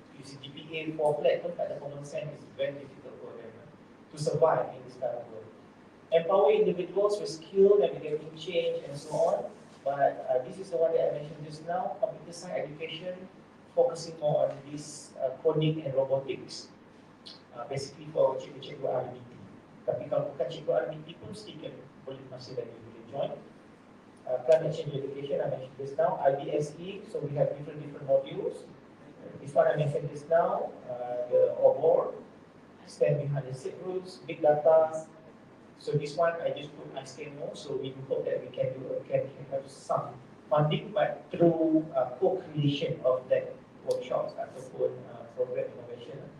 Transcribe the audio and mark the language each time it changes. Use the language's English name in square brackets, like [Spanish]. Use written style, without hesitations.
[English] You see GPA 4 flat [Malay] pun tak ada [English] common sense, it's very difficult for them to survive in this kind of world. Empower individuals with skill, navigating change and so on. But this is the one that I mentioned just now, computer science education, focusing more on this coding and robotics. Basically for cikgu-cikgu RBT. [Malay] Tapi kalau bukan cikgu RBT pun still boleh masih lagi boleh join. [English] Climate change education I mentioned just now. IBSE, so we have different modules. This one I mentioned just now, the OBOR, stand behind the SIP rules, big data. So this one I just put ISTIC, so we hope that we can have some funding, but through co-creation of that workshops ataupun program innovation.